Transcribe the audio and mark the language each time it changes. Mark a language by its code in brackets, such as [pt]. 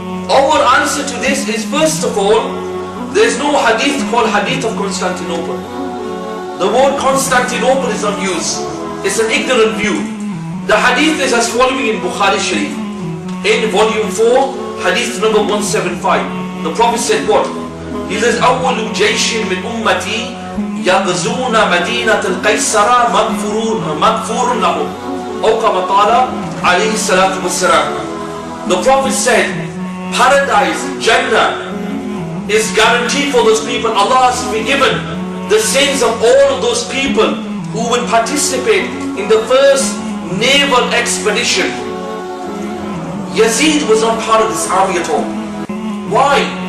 [en] Our answer to this is, first of all, there's no hadith called Hadith of Constantinople. The word Constantinople is not used. It's an ignorant view. The hadith is as following in Bukhari Sharif. In volume 4, hadith number 175. The Prophet said what? He says, [ar] أول جيش من أمتي يغزون مدينة القيصر مغفور لهم. أو كما قال عليه الصلاة والسلام. [en] The Prophet said, paradise, Jannah, is guaranteed for those people. Allah has forgiven the sins of all of those people who will participate in the first naval expedition. Yazeed was not part of this army at all. Why?